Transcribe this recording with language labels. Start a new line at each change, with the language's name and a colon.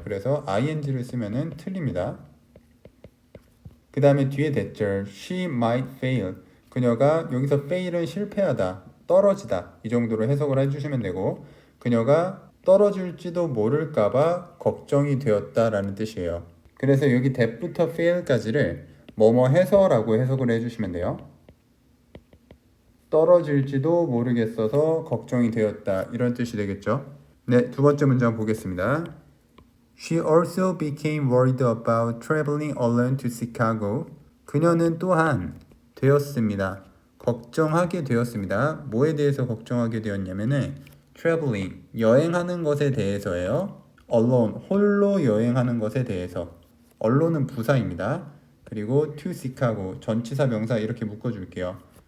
Korean: 그래서 ing를 쓰면은 틀립니다. 그 다음에 뒤에 대절
English: she might fail,
Korean: 그녀가, 여기서 fail은 실패하다, 떨어지다, 이 정도로 해석을 해주시면 되고, 그녀가 떨어질지도 모를까봐 걱정이 되었다라는 뜻이에요. 그래서 여기 that부터 fail까지를 뭐뭐 해서라고 해석을 해주시면 돼요. 떨어질지도 모르겠어서 걱정이 되었다, 이런 뜻이 되겠죠. 네, 두 번째 문장 보겠습니다.
English: She also became worried about traveling alone to Chicago.
Korean: 그녀는 또한 되었습니다. 걱정하게 되었습니다. 뭐에 대해서 걱정하게 되었냐면은 traveling, 여행하는 것에 대해서예요. alone, 홀로 여행하는 것에 대해서. allone은 부사입니다. 그리고
English: to Chicago,
Korean: 전치사 명사 이렇게 묶어줄게요.